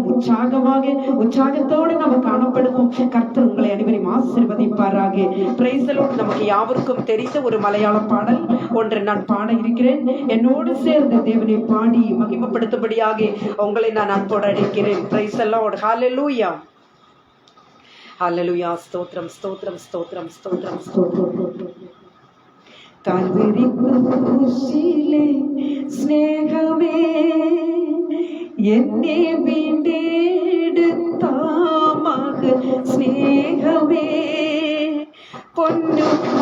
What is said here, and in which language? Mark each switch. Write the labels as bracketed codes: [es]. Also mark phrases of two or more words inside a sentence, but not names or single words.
[ta] உற்சாகத்தோடு நாம் காணப்படுவோம். கர்த்தர் உங்களை அனைவரையும் ஆசீர்வதிப்பாராக. [en] Praise the Lord. [ta] நமக்கு யாவருக்கும் தெரிந்த ஒரு மலையாள பாடல் ஒன்று நான் பாட இருக்கிறேன். என்னோடு சேர்ந்து தேவனை பாடி மகிமைப்படுத்தும்படியாக உங்களை நான் அன்போடு அழைக்கிறேன். [en] Praise the Lord. ஹல்லேலூயா. [ml] ഹല്ലേലൂയ. സ്തോത്രം, സ്തോത്രം, സ്തോത്രം, സ്തോത്രം, സ്തോത്രം. കാൽവരി ക്രൂശിലെ സ്നേഹമേ, എന്നെ വീണ്ടെടുത്ത മഹ സ്നേഹമേ, പൊന്നു